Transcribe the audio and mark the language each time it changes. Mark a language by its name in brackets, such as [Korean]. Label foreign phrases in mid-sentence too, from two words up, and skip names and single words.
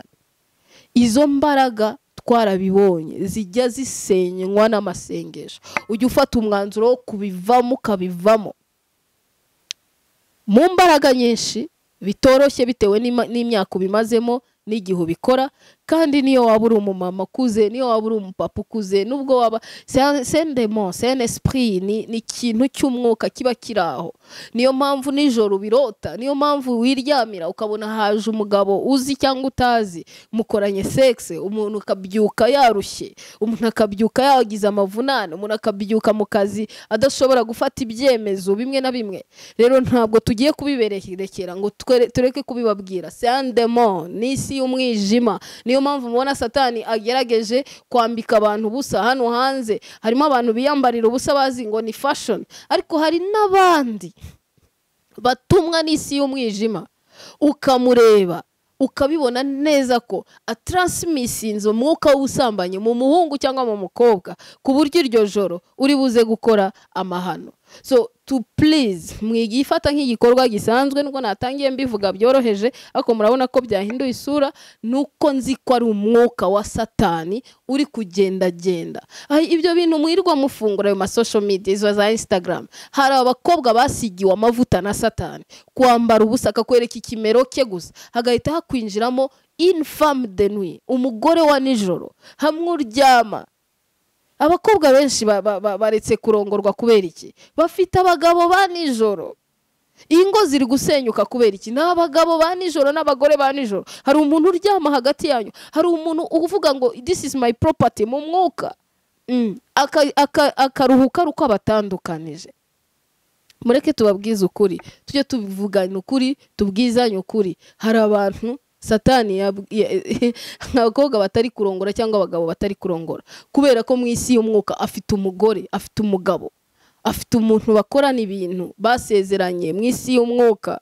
[Kinyarwanda] Izo mbaraga twarabibonye zijya zisenywa n'amasengesho. Ujya ufata umwanzuro wo kubivamo ukabivamo mu mbaraga nyinshi bitoroshye bitewe n'imyaka ubimazemo n'igihe ubikora. Kandi niyo waba uri umumama ukuze, niyo waba uri umupapa ukuze, nubwo waba [French] c'est un démon, c'est un esprit, [Kinyarwanda] ni ikintu cy'umwuka kiba kiraho. Niyo mpamvu nijoro ubirota, niyo mpamvu wiryamira ukabona haje umugabo uzi cyangwa utazi, mukoranye sex, umuntu akabyuka yarushye, umuntu akabyuka yagize amavunane, umuntu akabyuka mu kazi adashobora gufata ibyemezo bimwe na bimwe. Rero ntabwo tugiye kubiberekera ngo tureke kubibabwira. [French] C'est un démon, [Kinyarwanda] n'isi y'umwijima. Niyo mpamvu mubona Satani agerageje kwambika abantu ubusa. Hano hanze harimo abantu biyambarira ubusa bazi ngo ni fashion, ariko hari n'abandi batumwa n'isi y'umwijima, ukamureba ukabibona neza ko atransmisinze umwuka w'usambanye mu muhungu cyangwa mu mukobwa, ku buryo iryo joro uri buze gukora amahano. [English] So to please [Kinyarwanda] mwigifata nk'igikorwa gisanzwe, nuko natangiye mbivuga byoroheje, ariko murabona ko byahinduye isura. Nuko nzi ko ari umwuka wa Satani uri kugenda genda. Ibyo bintu mwirwa mufungura ayo [English] social media, [Kinyarwanda] izo za Instagram, hari abakobwa basigiwe amavuta na Satani, kwambara ubusa akakwereka ikimero cye gusa, hagahita hakwinjiramo [French] une femme de nuit, [Kinyarwanda] umugore wa nijoro, hamwe uryama. Abakobwa benshi baretse kurongorwa kubera iki? Bafite abagabo ba nijoro. Ingo ziri gusenyuka kubera iki? N'abagabo ba nijoro n'abagore ba nijoro. Hari umuntu uryama hagati yanyu, hari umuntu uvuga ngo [English] this is my property [Kinyarwanda] mu mwuka, akaruhuka ruko abatandukanije. Mureke tubabwize ukuri, tujye tubivugana ukuri, tubwizanye ukuri. Hari abantu Satani nk'abakobwa batari kurongora cyangwa abagabo batari kurongora, kubera ko mu isi y'umwuka afite umugore, afite umugabo, afite umuntu bakorana ibintu basezeranye mu isi y'umwuka.